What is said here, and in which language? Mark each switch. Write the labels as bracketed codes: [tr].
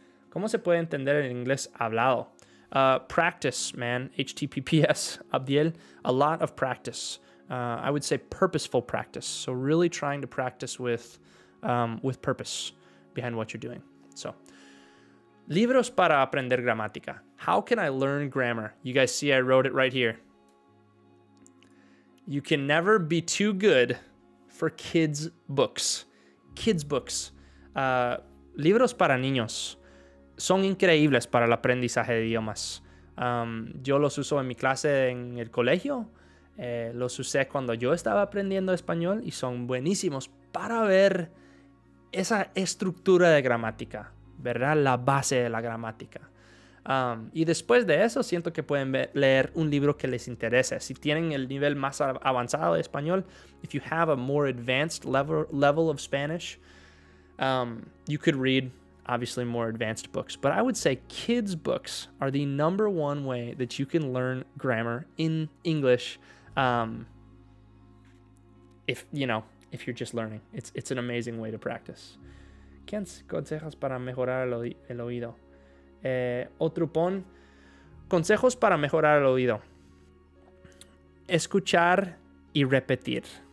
[es] ¿Cómo se puede entender en inglés hablado? [en] Practice, man. HTTPS, Abdiel. A lot of practice. I would say purposeful practice. So really trying to practice with purpose behind what you're doing. [es] So, libros para aprender gramática. [en] How can I learn grammar? You guys see I wrote it right here. You can never be too good for kids' books. Kids' books. [es] Libros para niños son increíbles para el aprendizaje de idiomas. Yo los uso en mi clase en el colegio. Los usé cuando yo estaba aprendiendo español y son buenísimos para ver esa estructura de gramática, ¿verdad? La base de la gramática. Y después de eso, siento que pueden leer un libro que les interese. Si tienen el nivel más avanzado de español, [en] if you have a more advanced level of Spanish, you could read, obviously, more advanced books. But I would say kids' books are the number one way that you can learn grammar in English. If you're just learning, it's an amazing way to practice. [es] ¿Qué consejos para mejorar el oído? Otro pon consejos para mejorar el oído. Escuchar y repetir.